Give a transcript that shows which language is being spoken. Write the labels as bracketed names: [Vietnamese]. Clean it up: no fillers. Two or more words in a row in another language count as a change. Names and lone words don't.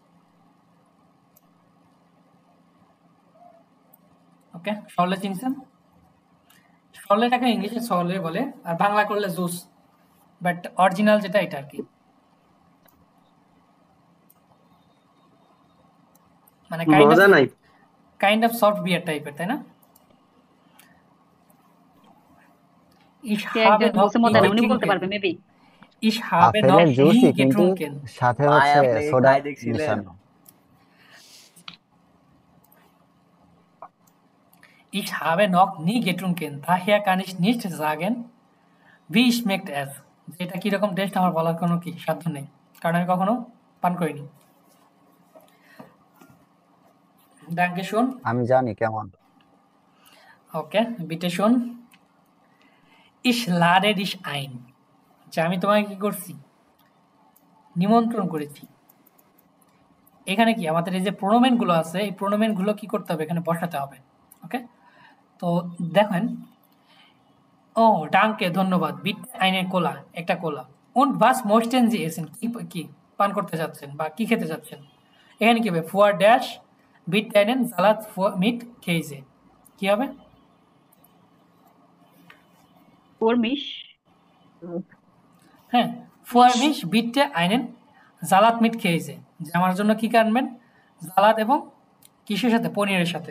[Bangla] ওকে, সরলে চিনছেন? সরলেটাকে ইংলিশে সরলে বলে, আর বাংলা করলে জুস, [English] but original [Bangla] যেটা এটা আর কি। মানে [English] kind of soft beer [Bangla] টাইপের, তাই না? [German] Ich habe noch nie getrunken. Ich habe noch nie getrunken. [Bangla] সাথে হচ্ছে সোডা মিশানো। [German] Ich habe noch nie getrunken. Daher kann ich nicht sagen, wie schmeckt es. [Bangla] যেটা কি রকম টেস্ট আমার বলার কোনো কি সাধ্য নেই, কারণ আমি কখনো পান করিনি। [German] Danke schön. [Bangla] আমি জানি কেমন। ওকে, [German] bitte schön. Ich lade dich ein. [Bangla] যে আমি তোমাকে কি করছি, নিমন্ত্রণ করেছি। এখানে কি আমাদের এই যে প্রোনোমেন গুলো আছে, এই প্রোনোমেন গুলো কি করতে হবে, এখানে বসাতে হবে। ওকে, তো দেখেন, ও ডাঙ্কে ধন্যবাদ, [German] bitte eine Cola, [Bangla] একটা কোলা। [German] und was möchten Sie essen, [Bangla] কি পান করতে যাচ্ছেন বা কি খেতে যাচ্ছেন। এখানে কি হবে, [German] für dich bitte einen Salat mit [Bangla] খেয়েছে, কি হবে, হ্যাঁ, [German] für mich bitte einen Salat mit [Bangla] খেয়েছে, যে আমার জন্য কি আনবেন, জালাদ এবং কিসের সাথে, পনিরের সাথে।